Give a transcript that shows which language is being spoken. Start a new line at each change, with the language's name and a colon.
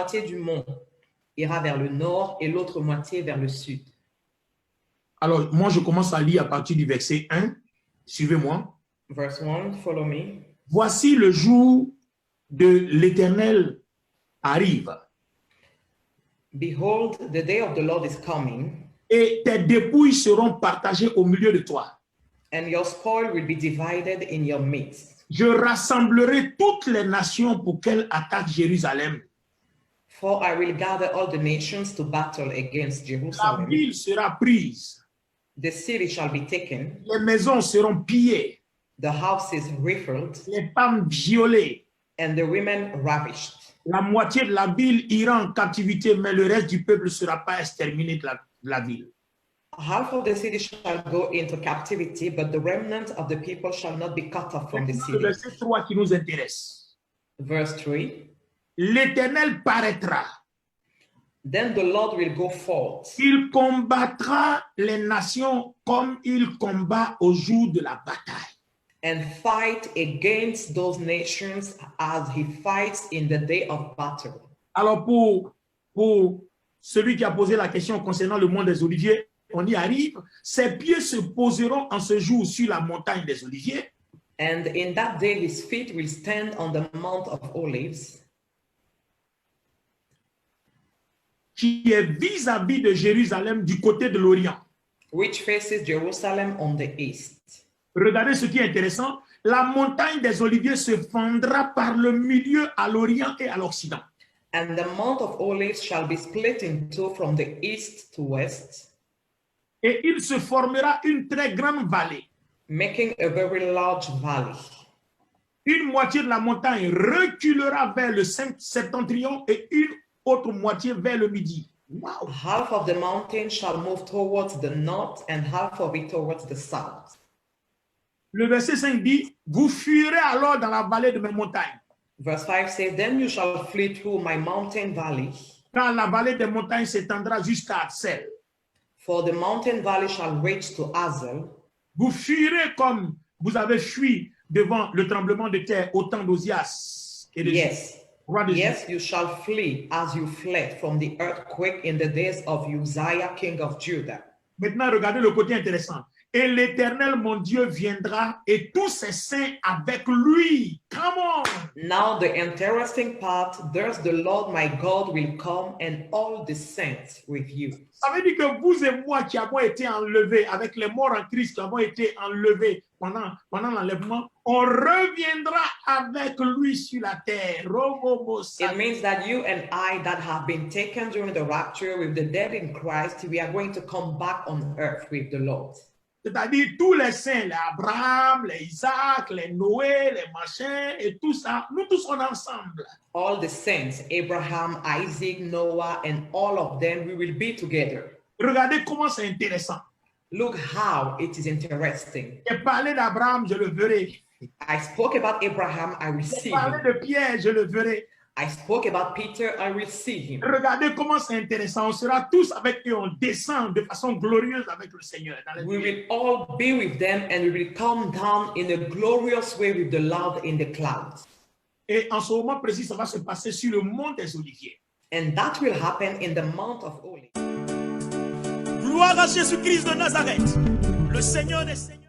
French: moitié du mont ira vers le nord et l'autre moitié vers le sud. Alors, moi, je commence à lire à partir du verset 1. Suivez-moi.
English: Verse 1, follow me.
French: Voici le jour de l'Éternel arrive,
English: Behold, the day of the Lord is coming,
French: et tes dépouilles seront partagées au milieu de toi.
English: and your spoil will be divided in your midst.
French: Je rassemblerai toutes les nations pour qu'elles attaquent Jérusalem.
English: For I will gather all the nations to battle against
French: La
English: Jerusalem.
French: ville sera prise,
English: The city shall be taken,
French: les maisons seront pillées,
English: the houses rifled,
French: les femmes violées.
English: and the women ravished.
French: La moitié de la ville ira en captivité, mais le reste du peuple ne sera pas exterminé de la ville.
English: Half of the city shall go into captivity, but the remnant of the people shall not be cut off from the
French: Le
English: city.
French: verset 3 qui nous intéresse.
English: Verse 3.
French: L'Éternel paraîtra.
English: Then the Lord will go forth.
French: Il combattra les nations comme il combat au jour de la bataille.
English: And fight against those nations as he fights in the day of battle.
French: Alors pour celui qui a posé la question concernant le mont des Oliviers, on y arrive. Ses pieds se poseront en ce jour sur la montagne des Oliviers.
English: And in that day his feet will stand on the Mount of Olives,
French: Qui est vis-à-vis de Jérusalem du côté de l'Orient.
English: which faces Jerusalem on the east.
French: Regardez ce qui est intéressant. La montagne des Oliviers se fendra par le milieu à l'Orient et à l'Occident.
English: And the Mount of Olives shall be split in two from the east to west,
French: Et il se formera une très grande vallée.
English: making a very large valley.
French: Une moitié de la montagne reculera vers le septentrion et une autre moitié vers le midi.
English: Wow. Half of the mountain shall move towards the north and half of it towards the south.
French: Le verset 5 dit, vous fuirez alors dans la vallée de mes montagnes.
English: Verse 5 says, Then you shall flee through my mountain valley,
French: Car la vallée des montagnes s'étendra jusqu'à Axel.
English: for the mountain valley shall reach to Azel.
French: Vous fuirez comme vous avez fui devant le tremblement de terre au temps d'Osias et de
English: Yes,
French: roi de
English: yes, you shall flee as you fled from the earthquake in the days of Uzziah, king of Judah.
French: Maintenant, regardez le côté intéressant. Et l'Éternel, mon Dieu, viendra et tous ses saints avec lui.
English: Come on. Now the interesting part, there's the Lord my God will come and all the saints with you.
French: Ça veut dire que vous et moi qui avons été enlevés, avec les morts en Christ qui avons été enlevés pendant l'enlèvement, on reviendra avec lui sur la terre.
English: It means that you and I that have been taken during the rapture with the dead in Christ, we are going to come back on earth with the Lord.
French: C'est-à-dire tous les saints, les Abraham, les Isaac, les Noé, les machins et tout ça, nous tous on est ensemble.
English: All the saints, Abraham, Isaac, Noah, and all of them, we will be together.
French: Regardez comment c'est intéressant.
English: Look how it is interesting.
French: J'ai parlé d'Abraham, je le verrai.
English: I spoke about Abraham, I will
French: J'ai
English: see
French: parlé
English: him.
French: de Pierre, je le verrai.
English: I spoke about Peter, I will see him.
French: Regardez comment c'est intéressant. On sera tous avec eux, on descend de façon glorieuse avec le Seigneur. Dans les
English: We
French: nuées.
English: will all be with them and we will come down in a glorious way with the Lord in the clouds.
French: Et en ce moment précis, ça va se passer sur le mont des Oliviers.
English: And that will happen in the month of Olives.
French: Gloire à Jésus-Christ de Nazareth, le Seigneur des Seigneurs.